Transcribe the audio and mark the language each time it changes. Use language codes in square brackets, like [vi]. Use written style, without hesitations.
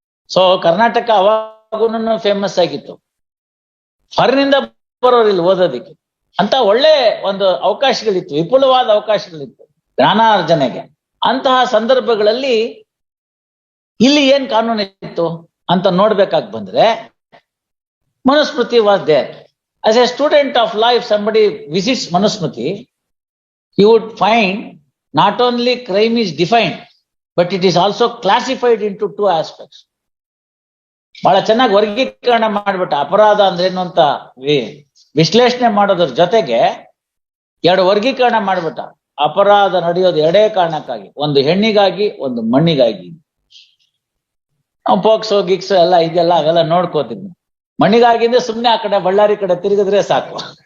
[kn] So Karnataka ಅವಾಗೂ famous ಆಗಿತ್ತು. ಹೊರನಿಂದ ಬರೋರು ಇಲ್ಲಿ ಓದೋದಿಕ್ಕೆ ಅಂತ ಒಳ್ಳೆ ಒಂದು ಅವಕಾಶಗಳಿತ್ತು, ವಿಪುಲವಾದ ಅವಕಾಶಗಳಿತ್ತು ಜ್ಞಾನಾರ್ಜನೆಗೆ. ಅಂತಹ ಸಂದರ್ಭಗಳಲ್ಲಿ ಇಲ್ಲಿ ಏನ್ ಕಾನೂನು ಇತ್ತು ಅಂತ ನೋಡ್ಬೇಕಾಗಿ ಬಂದ್ರೆ Manusmriti [en] Was there. As a student of law, if somebody visits Manusmriti, he would find not only crime is defined, but it is also classified into two aspects. [kn] ಬಹಳ ಚೆನ್ನಾಗಿ ವರ್ಗೀಕರಣ ಮಾಡ್ಬಿಟ್ಟ. ಅಪರಾಧ ಅಂದ್ರೆ ಏನು ಅಂತ ವಿಶ್ಲೇಷಣೆ ಮಾಡೋದ್ರ ಜೊತೆಗೆ ಎರಡು ವರ್ಗೀಕರಣ ಮಾಡ್ಬಿಟ್ಟ. ಅಪರಾಧ ನಡೆಯೋದು ಎರಡೇ ಕಾರಣಕ್ಕಾಗಿ, ಒಂದು ಹೆಣ್ಣಿಗಾಗಿ, ಒಂದು ಮಣ್ಣಿಗಾಗಿ. ನಾವು ಪೋಕ್ಸೋ ಗಿಕ್ಸೋ ಎಲ್ಲ ಇದೆಲ್ಲ ಅವೆಲ್ಲ ನೋಡ್ಕೋತಿದ್ವಿ. ಮಣ್ಣಿಗಾಗಿಂದ್ರೆ ಸುಮ್ನೆ ಆ ಕಡೆ ಬಳ್ಳಾರಿ ಕಡೆ ತಿರುಗಿದ್ರೆ ಸಾಕು.